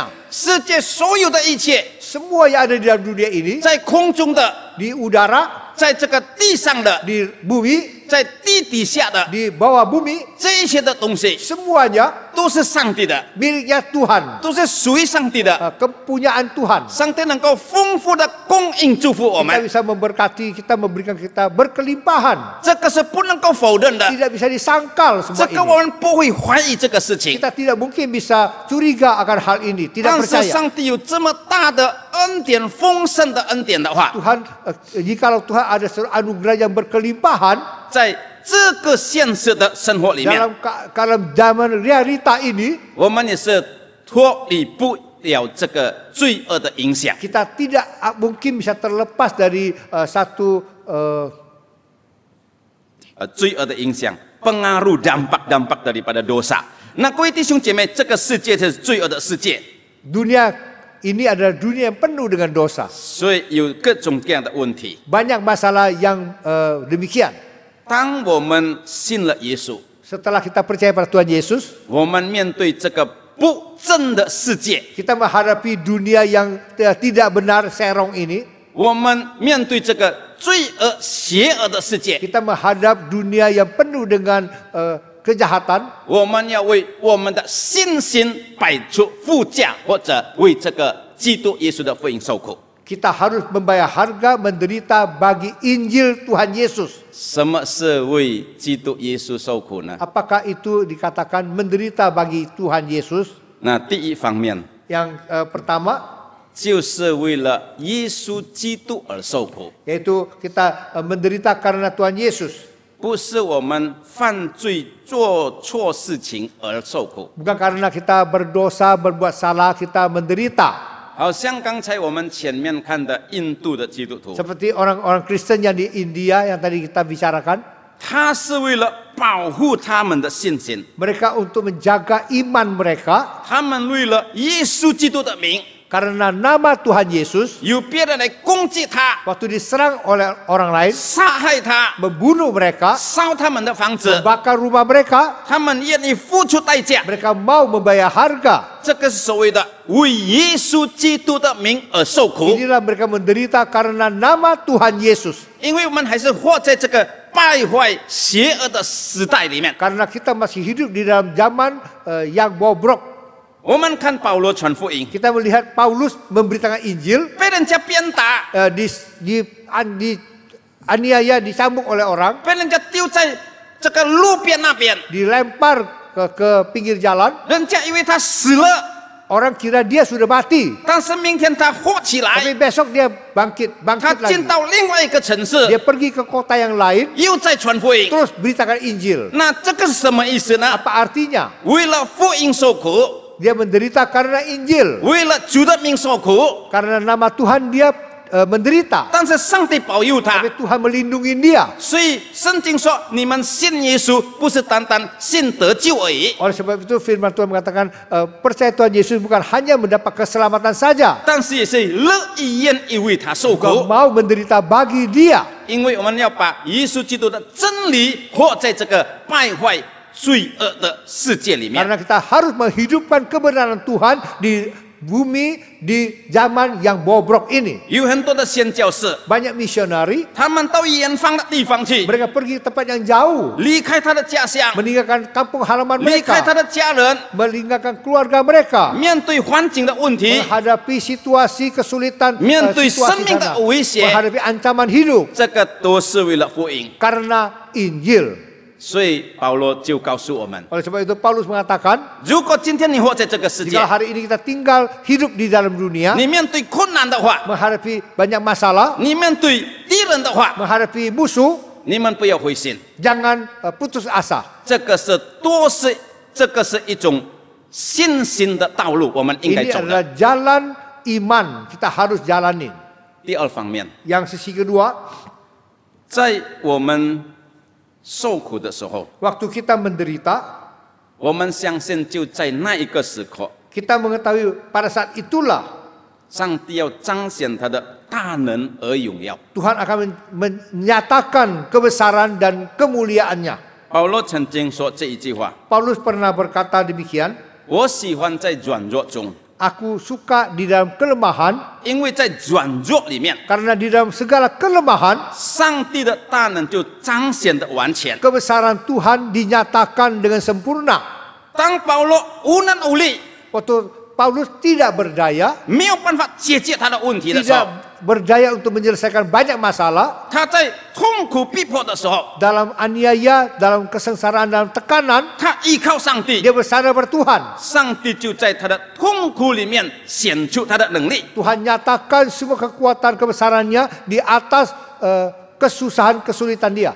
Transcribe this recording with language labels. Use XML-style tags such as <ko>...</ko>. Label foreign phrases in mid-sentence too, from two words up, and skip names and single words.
<zh>世界所有的一切，</zh> <id>Semua yang ada di dalam dunia ini,</id> <zh>在空中的，</zh> <id>di udara,</id> <zh>在这个地上的，</zh> <id>di bumi,</id> <zh>在地底下的，</zh> <id>di bawah bumi,</id> <zh>这一切的东西</zh> <id>semuanya</id> <zh>都是上帝的，</zh> <id>miliknya Tuhan.</id> <zh>都是属于上帝的。</zh> <id>Kepunyaan Tuhan.</id> <zh>上帝能够丰富的供应祝福我</zh> <id>Kita</id> <zh>们，</zh> <id>bisa memberkati, kita memberikan kita berkelimpahan.</id> <zh>这个是不能够否认的，</zh> <id>Tidak bisa disangkal</id> <zh>这</zh> <id>semua</id> <zh>个我</zh> <id>ini.</id> <zh>们不会怀疑这个事情。</zh> <id>Kita tidak mungkin bisa curiga akan hal ini, tidak</id> <zh>但是</zh> <id>percaya.</id> <zh>上帝有这么大的恩典丰盛的恩典的话，</zh> <id>Tuhan, jikalau Tuhan ada seluruh anugerah yang berkelimpahan</id> <zh>在这个现实的生活里面，</zh> <id>dalam zaman realita ini,</id> <zh>我们也是脱离不了这个罪恶的影响。</zh> <id>kita tidak mungkin bisa terlepas dari satu</id> <zh>罪恶的影响</zh> <id>，pengaruh dampak daripada dosa。</id> <zh>那各位弟兄姐妹，这个世界是罪恶的世界，</zh> <id>dunia ini adalah dunia yang penuh dengan dosa.</id> <zh>所以有各种各样的问题。</zh> <id>Banyak masalah yang demikian.</id> <zh>当我们信了耶稣，</zh> <id>Setelah kita percaya pada Tuhan Yesus,</id> <zh>我们面对这个不正的世界，</zh> <id>kita menghadapi dunia yang tidak benar, serong ini.</id> <zh>我们面对这个罪恶邪恶的世界，</zh> <id>Kita menghadap dunia yang penuh dengan kejahatan.</id> <zh>我们要为我们的信心摆出付价，或者为这个基督耶稣的福音受苦。</zh> <id>Kita harus membayar harga menderita bagi Injil Tuhan Yesus.</id> <zh>什么是为基督耶稣受苦呢？</zh> <id>Apakah itu dikatakan menderita bagi Tuhan Yesus?</id> <zh>那第一方面，</zh> <id>Yang pertama,</id> <zh>就是为了耶稣基督而受苦，</zh> <id>yaitu kita menderita karena Tuhan Yesus.</id> <zh>不是我们犯罪做错事情而受苦。</zh> <id>Bukan karena kita berdosa, berbuat salah, kita menderita.</id> <zh>好像刚才我们前面看的印度的基督徒，</zh> <id>Seperti orang-orang Kristen yang di India yang tadi kita bicarakan.</id> <zh>他是为了保护他们的信心，</zh> <id>Mereka untuk menjaga iman mereka</id> <zh>他们为了耶稣基督的名，</zh> <id>karena nama Tuhan Yesus.</id> <zh>有别人来攻击他、</zh> <id>Waktu diserang oleh orang lain,</id> <zh>杀害他、</zh> <id>membunuh mereka,</id> <zh>烧他们的房子，</zh> <id>membakar rumah mereka,</id> <zh>他们愿意付出代价。</zh> <id>mereka mau membayar harga.</id> <zh>这个是所谓的为耶稣基督的名而受苦，</zh> <id>Inilah mereka menderita karena nama Tuhan Yesus.</id> <zh>因为我们还是活在这个败坏邪恶的时代里面。</zh> <id>Karena kita masih hidup di dalam zaman yang bobrok.</id> <zh>我们看保罗传福音，</zh> <id>Kita melihat Paulus memberitakan Injil,</id> <zh>被人家鞭打，</zh> <id>aniaya, disambung oleh orang,</id> <zh>被人家丢在这个路边那边，</zh> <id>dilempar ke pinggir jalan.</id> <zh>人家以为他死了，</zh> <id>Orang kira dia sudah mati,</id> <zh>但是明天他活起来，</zh> <id>tapi besok dia bangkit</id> <zh>他</zh> <id>lagi.</id> <zh>进到另外一个城市，</zh> <id>Dia pergi ke kota yang lain,</id> <zh>又在传福音。</zh> <id>terus beritakan Injil.</id> <zh>那这个是什么意思呢？</zh> <id>Apa artinya?</id> <zh>为了福音受苦，</zh> <id>Dia menderita karena Injil,</id> <zh>为了主的名受苦，</zh> <id>karena nama Tuhan dia menderita.</id> <zh>但是上帝保佑他。</zh> <id>Tapi Tuhan melindungi dia.</id> <zh>所以圣经说，你们信耶稣不是单单信得救而已，</zh> <id>Oleh sebab itu firman Tuhan mengatakan percaya Tuhan Yesus bukan hanya mendapat keselamatan saja,</id> <zh>但是也是乐意愿意为他受</zh> <id>juga</id> <zh>苦，</zh> <id>mau menderita bagi dia.</id> <zh>因为我们要把耶稣基督的真理活在这个败坏罪恶的世界里面。</zh> <id>Karena kita harus menghidupkan kebenaran Tuhan di bumi di zaman yang bobrok ini.</id> <zh>有很多的宣教士，</zh> <id>Banyak misionari,</id> <zh>他们到远方的地方去，</zh> <id>mereka pergi ke tempat yang jauh,</id> <zh>离开他的家乡，</zh> <id>meninggalkan kampung halaman</id> <zh>离开他</zh> <id>mereka,</id> <zh>的家人，</zh> <id>meninggalkan keluarga mereka,</id> <zh>面对环境的问题，</zh> <id>menghadapi situasi kesulitan,</id> <zh>面对</zh> <id>situasi</id> <zh>生命的</zh> <id>sana,</id> <zh>危险，</zh> <id>menghadapi ancaman hidup</id> <zh>这个都是为了福音。</zh> <id>karena Injil.</id> <zh>所以保罗就告诉我们，</zh> <id>Oleh sebab itu Paulus mengatakan,</id> <zh>如果今天你活在这个世界</zh> <id>jika，hari ini kita tinggal hidup di dalam dunia,</id> <zh>你面对困难的话，</zh> <id>menghadapi banyak masalah,</id> <zh>你面对敌人的话，</zh> <id>menghadapi musuh,</id> <zh>你们不要灰心，</zh> <id>jangan putus asa.</id> <zh>这个是一种信心的道路，我们应该</zh> <id>Ini</id> <zh>走</zh> <id>adalah</id> <zh>的。</zh> <id>jalan iman, kita harus jalanin.</id> <zh>第二方面，</zh> <id>Yang sisi kedua,</id> <zh>在我们受苦的时候，</zh> <id>waktu kita menderita,</id> <zh>我们相信就在那一个时刻，</zh> <id>kita mengetahui pada saat itulah</id> <zh>上帝要彰显他的大能而荣耀。</zh> <id>Tuhan akan menyatakan kebesaran dan kemuliaannya.</id> <zh>保罗曾经说这一句话：</zh> <id>Paulus pernah berkata demikian,</id> <zh>我喜欢在软弱中，</zh> <id>aku suka di dalam kelemahan,</id> <zh>因为在软弱里面，</zh> <id>karena di dalam segala kelemahan,</id> <zh>上帝的大能就彰显的完全。</zh> <id>kebesaran Tuhan dinyatakan dengan sempurna.</id> <zh>当保罗无能无力，</zh> <id>Waktu Paulus tidak berdaya,</id> <zh>没有办法解决他的问题的时候，</zh> <id>berdaya untuk menyelesaikan banyak masalah.</id> <zh>他在痛苦逼迫的时候，</zh> <id>Dalam aniaya, dalam kesengsaraan, dalam tekanan,</id> <zh>他依靠上帝，</zh> <id>dia bersandar pada Tuhan.</id> <zh>上帝就在他的痛苦里面显出他的能力。</zh> <id>Tuhan nyatakan semua kekuatan kebesarannya di atas kesusahan, kesulitan dia.</id>